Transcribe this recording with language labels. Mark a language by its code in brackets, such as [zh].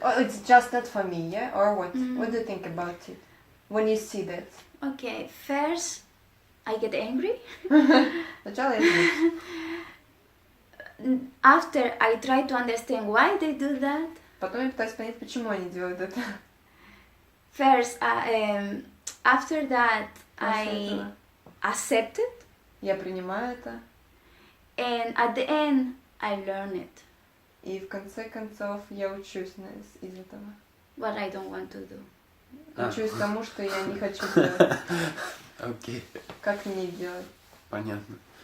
[en] Oh, it's just not for me, yeah? Or what? What do you think about it when you see that? Okay, first I get angry. [ru] Сначала я злюсь. [en] After I try to understand why they do that. [ru] Потом я пытаюсь понять, почему они делают это. [en] First, after that, I accept it. [ru] Я принимаю это. [en] And at the end, I learn it. [ru] И в конце концов я учусь из этого. [en] What I don't want to do. [ru] Учусь тому, что я не хочу делать. Окей. Как мне делать? Понятно.